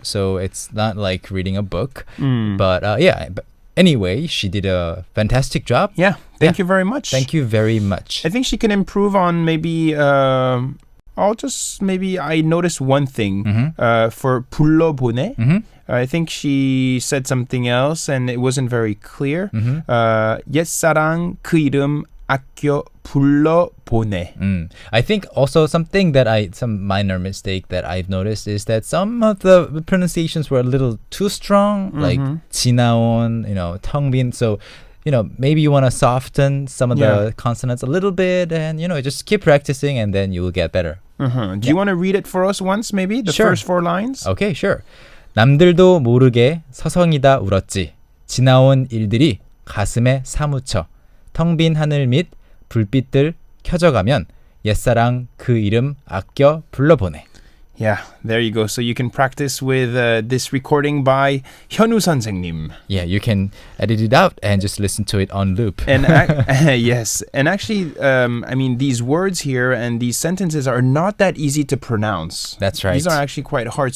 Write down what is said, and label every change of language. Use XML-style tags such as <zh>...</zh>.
<en>So it's not like reading a book. But anyway, she did a fantastic job. Yeah. Thank you very much. Thank you very much. I think she can improve on maybe... I'll just maybe I noticed one thing for 불러보내. I think she said something else and it wasn't very clear.</en> <ko>옛사랑 그 이름 아껴 불러보내.</ko> <en>I think also some minor mistake that I've noticed is that some of the pronunciations were a little too strong, like 지나온, 텅빈. So, maybe you want to soften some of the consonants a little bit and, just keep practicing and then you'll get better. Do you want to read it for us once, maybe? The first 4 lines? Okay, sure.</en> <ko>남들도 모르게 서성이다 울었지. 지나온 일들이 가슴에 사무쳐. 텅 빈 하늘 밑 불빛들 켜져가면 옛사랑 그 이름 아껴 불러보내.</ko> <en>Yeah, there you go. So you can practice with this recording by 현우 선생님. Yeah, you can edit it out and just listen to it on loop. And yes, and actually, I mean, these words here and these sentences are not that easy to pronounce. That's right. These are actually quite hard.</en>